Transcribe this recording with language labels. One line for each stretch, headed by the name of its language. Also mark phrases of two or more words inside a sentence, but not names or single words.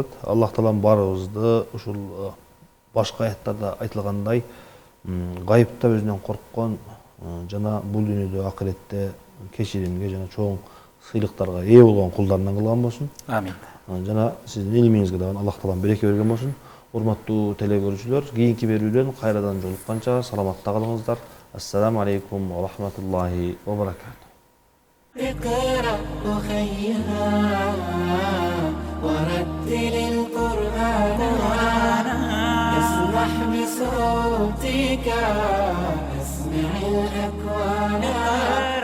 Kyrgyz: Аллах Таалам баарыбызды ушул башка аяттарда айтылгандай гайыпта өзүнөн корккон жана бул дүйнөдө акыретте кечиримге жана чоң сыйлыктарга ээ болгон кулдарынан кылган болсун. Амин. Жана сиздин илимиңизге дагы Аллах Таалам береке берген болсун. Урматтуу телекөрүүчүлөр, кийинки берүүдөн кайрадан жолукканча саламатта калыңыздар.
Arabic: السلام عليكم ورحمة الله وبركاته. اقرأ أخيها ورتل القرآن اسمح بصوتك اسمع الأكوان